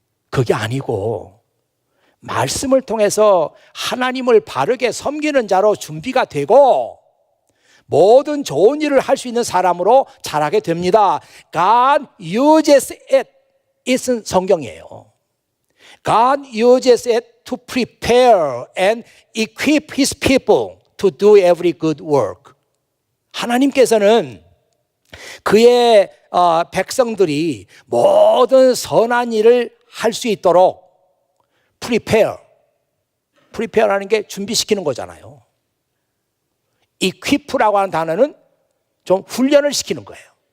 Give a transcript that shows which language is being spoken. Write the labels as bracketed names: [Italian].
[Korean] 그게 아니고 말씀을 통해서 하나님을 바르게 섬기는 자로 준비가 되고 모든 좋은 일을 할 수 있는 사람으로 자라게 됩니다. [English] God uses it. [Korean] 이것은 성경이에요. [English] God uses it to prepare and equip His people to do every good work. [Korean] 하나님께서는 그의 백성들이 모든 선한 일을 할 수 있도록 prepare라는 게 준비시키는 거잖아요. equip라고 하는 단어는 좀 훈련을 시키는 거예요.